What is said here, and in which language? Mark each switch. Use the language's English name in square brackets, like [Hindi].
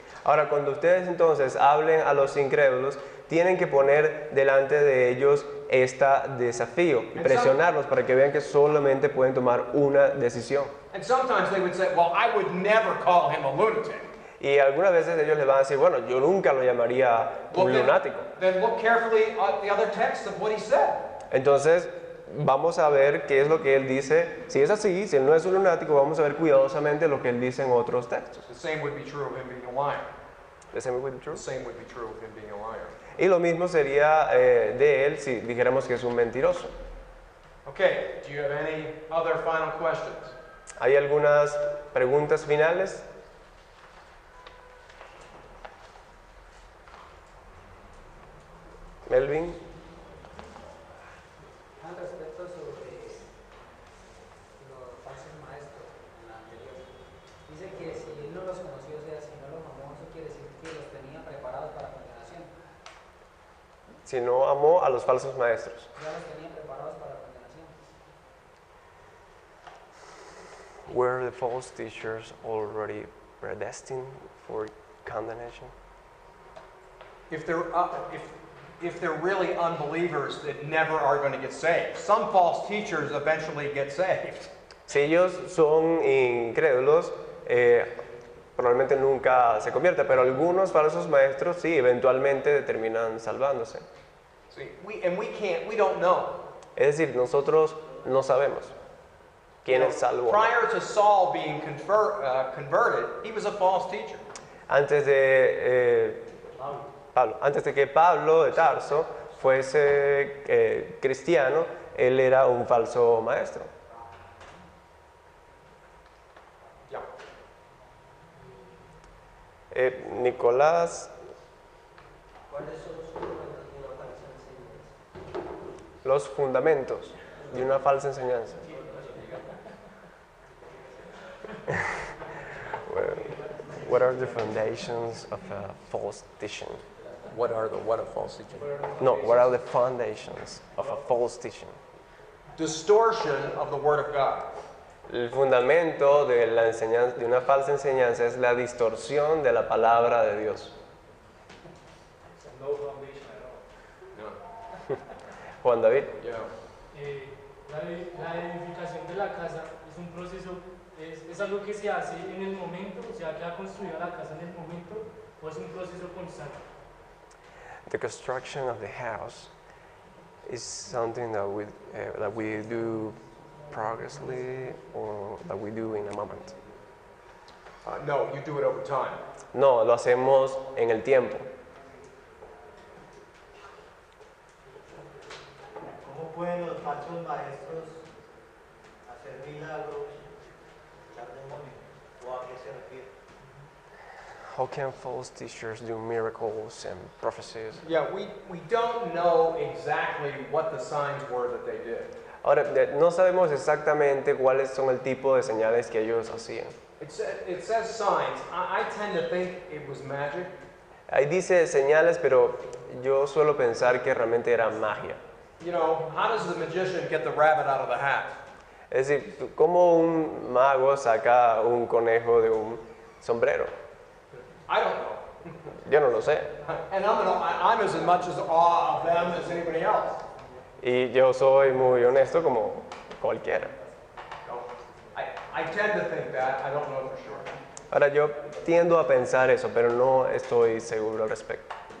[Spanish] Ahora, cuando ustedes entonces hablen a los incrédulos, tienen que poner delante de ellos este desafío y presionarlos para que vean que solamente pueden tomar una decisión. [English] And sometimes they would say, well, I would never call him a lunatic. [Spanish] Y algunas veces ellos les van a decir, bueno, yo nunca lo llamaría un lunático. [English] Then look carefully at the other text of what he said. [Spanish] Entonces, vamos a ver qué es lo que él dice. Si es así, si él no es un lunático, vamos a ver cuidadosamente lo que él dice en otros textos. [English] The same would be true of him being a liar. The same would be true. The same would be true of him being a liar. [Spanish] Y lo mismo sería de él si dijéramos que es un mentiroso. [English] Okay, do you have any other final questions? [Spanish] ¿Hay algunas preguntas finales? Elvin. Al respecto sobre los falsos maestros en la anterior, dice que si él no los conoció, o sea, si no los amó, eso quiere decir que los tenía preparados para condenación. Si no amó a los falsos maestros. Ya los tenía preparados para condenación. [English] Were the false teachers already predestined for condemnation? If they're really unbelievers that never are going to get saved. Some false teachers eventually get saved. [Spanish] Si ellos son incrédulos, probablemente nunca se convierte, pero algunos falsos maestros sí, eventualmente terminan salvándose. [English] See, we don't know. [Spanish] Es decir, nosotros no sabemos quién es salvo. [English] Prior to Saul being converted, he was a false teacher. [Spanish] Antes de Pablo, antes de que Pablo de Tarso fuese cristiano, él era un falso maestro. [English] Yeah. [Spanish] Nicolás, ¿Cuáles son los fundamentos de una falsa enseñanza. [English] What are the foundations of a false teaching? What are false teaching? No, what are the foundations of a false teaching? Distortion of the Word of God. [Spanish] El fundamento de la enseñanza, de una falsa enseñanza es la distorsión de la palabra de Dios. [English] No foundation at all. [Spanish] No. Juan David. [English] Yeah. [Spanish] La edificación de la casa es un proceso, es algo que se hace en el momento, o sea, queda construida la casa en el momento, o es un proceso constante. [English] The construction of the house is something that we do progressively or that we do in a moment. No, you do it over time. [Spanish] No, lo hacemos en el tiempo. ¿Cómo pueden los falsos maestros hacer milagros, echar demonios? ¿O a qué se refiere? [English] How can false teachers do miracles and prophecies? Yeah, we don't know exactly what the signs were that they did. [Spanish] Ahora, no sabemos exactamente cuáles son el tipo de señales que ellos hacían. [English] It says signs. I tend to think it was magic. [Spanish] Ahí dice señales, pero yo suelo pensar que realmente era magia. [English] You know, how does the magician get the rabbit out of the hat? [Spanish] Es decir, ¿cómo un mago saca un conejo de un sombrero? [English] I don't know. [Spanish] Yo no lo sé. [English] And I'm as much as awe of them as anybody else. [Spanish] Y yo soy muy honesto como cualquiera. [English] No, I tend to think that. I don't know for sure. [Spanish] Ahora, yo tiendo a pensar eso, pero no estoy seguro al respecto.